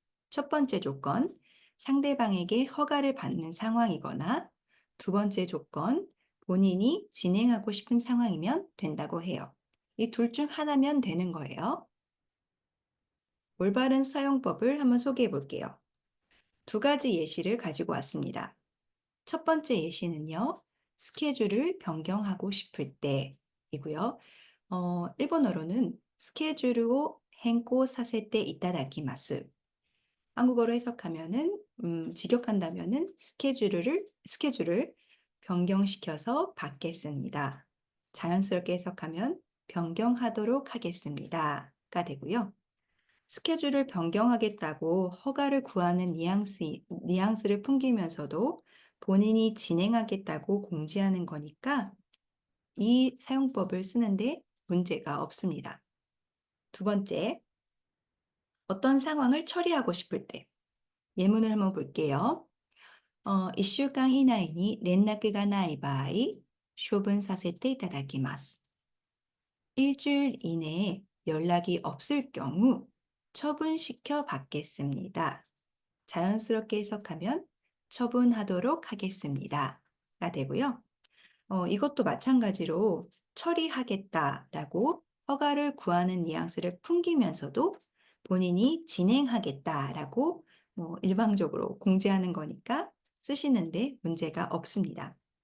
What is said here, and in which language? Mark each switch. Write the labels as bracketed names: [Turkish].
[Korean] 첫 번째 조건, 상대방에게 허가를 받는 상황이거나 두 번째 조건, 본인이 진행하고 싶은 상황이면 된다고 해요. 이 둘 중 하나면 되는 거예요. 올바른 사용법을 한번 소개해 볼게요. 두 가지 예시를 가지고 왔습니다. 첫 번째 예시는요, 스케줄을 변경하고 싶을 때이고요. 일본어로는 스케줄을 [Japanese] 変更 させて いただきます. [Korean] 한국어로 해석하면은 직역한다면은 스케줄을 변경시켜서 받겠습니다. 자연스럽게 해석하면 변경하도록 하겠습니다가 되고요. 스케줄을 변경하겠다고 허가를 구하는 뉘앙스를 풍기면서도 본인이 진행하겠다고 공지하는 거니까 이 사용법을 쓰는데 문제가 없습니다. 두 번째, 어떤 상황을 처리하고 싶을 때 예문을 한번 볼게요. [Japanese] 1週間以内に連絡がない場合、処分させていただきます. [Korean] 일주일 이내에 연락이 없을 경우 처분시켜 받겠습니다. 자연스럽게 해석하면 처분하도록 하겠습니다. 가 되고요. 이것도 마찬가지로 처리하겠다라고 허가를 구하는 뉘앙스를 풍기면서도 본인이 진행하겠다라고 일방적으로 공지하는 거니까 쓰시는데 문제가 없습니다.